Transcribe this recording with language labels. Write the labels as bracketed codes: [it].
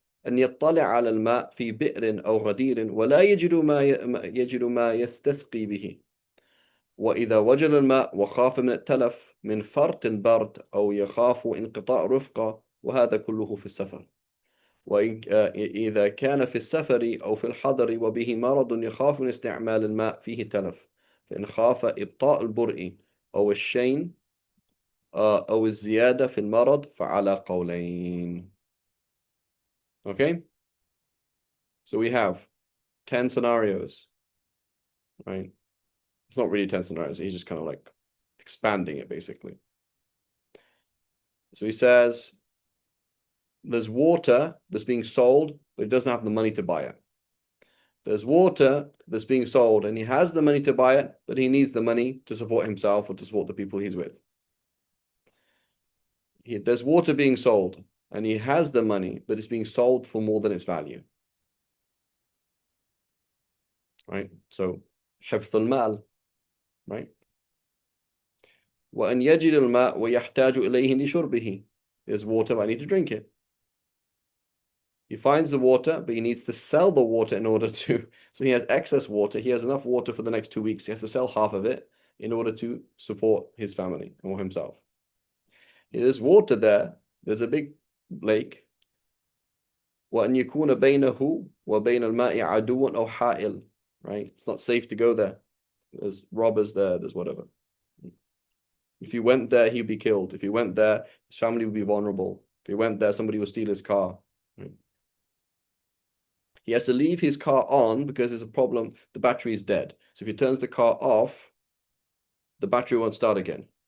[ar] أن يطلع على الماء في بئر أو غدير ولا يجد ما يستسقي به، وإذا وجد الماء وخاف من التلف من فرط برد أو يخاف انقطاع رفقة، وهذا كله في السفر. وإذا كان في السفر أو في الحضر وبه مرض يخاف من استعمال الماء فيه تلف، فإن خاف إبطاء البرء أو الشين أو الزيادة في المرض فعلى قولين. [en] Okay, so we have 10 scenarios, right? It's not really 10 scenarios, he's just kind of like expanding it basically. So he says there's water that's being sold, but he doesn't have the money to buy it. There's water that's being sold and he has the money to buy it, but he needs the money to support himself or to support the people he's with. There's water being sold and he has the money, but it's being sold for more than its value. Right? So, [ar] حفظ المال, [en] right? [ar] وأن يجد الماء ويحتاج إليه لشربه. [en] There's water, but I need to drink it. He finds the water, but he needs to sell the water in order to. So he has excess water. He has enough water for the next 2 weeks. He has to sell half of it in order to support his family or himself. There's water there. There's a big lake. [ar] وأن يكون بينه وبين الماء عدو أو حائل. [en] Right? It's not safe to go there. There's robbers there. There's whatever. If he went there, he'd be killed. If he went there, his family would be vulnerable. If he went there, somebody would steal his car. Right? He has to leave his car on because there's a problem. The battery is dead. So if he turns the car off, the battery won't start again.